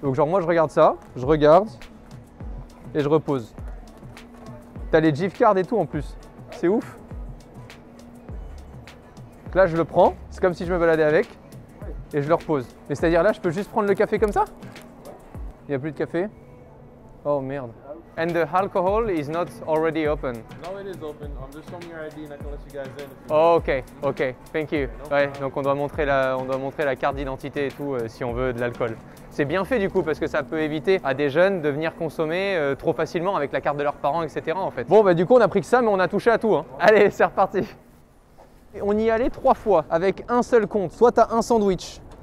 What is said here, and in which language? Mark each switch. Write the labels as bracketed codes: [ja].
[fr] Donc genre moi je regarde ça, je regarde et je repose. T'as les gift cards et tout en plus, c'est ouf. Donc là je le prends, c'est comme si je me baladais avec et je le repose. Mais c'est-à-dire là je peux juste prendre le café comme ça? Il n'y a plus de café? Oh merde. [en] And the alcohol is not already open. No, it is open. Just show me your ID and I can let you guys in. Oh, ok, thank you. [fr] Ouais, donc on doit montrer la carte d'identité et tout si on veut de l'alcool. C'est bien fait du coup parce que ça peut éviter à des jeunes de venir consommer trop facilement avec la carte de leurs parents, etc. en fait. Bon bah du coup on a pris que ça mais on a touché à tout. Hein. Allez, c'est reparti. On y allait 3 fois avec un seul compte. Soit t'as un sandwich.